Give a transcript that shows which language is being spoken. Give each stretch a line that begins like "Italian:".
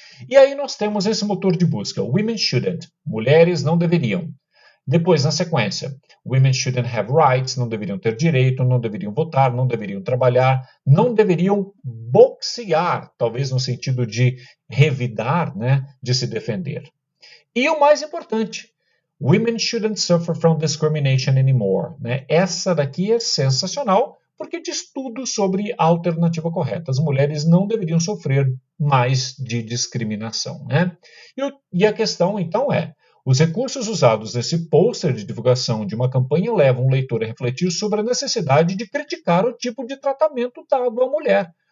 Portuguese: E aí nós temos esse motor de busca,
English: women shouldn't,
Portuguese: mulheres não deveriam. Depois, na sequência,
English: women shouldn't have rights,
Portuguese: não deveriam ter direito, não deveriam votar, não deveriam trabalhar, não deveriam boxear, talvez no sentido de revidar, né, de se defender. E o mais importante,
English: Women shouldn't suffer from discrimination anymore.
Portuguese: Né? Essa daqui é sensacional, porque diz tudo sobre a alternativa correta. As mulheres não deveriam sofrer mais de discriminação. Né? E a questão, então, é: os recursos usados nesse pôster de divulgação de uma campanha levam o leitor a refletir sobre a necessidade de criticar o tipo de tratamento dado à mulher.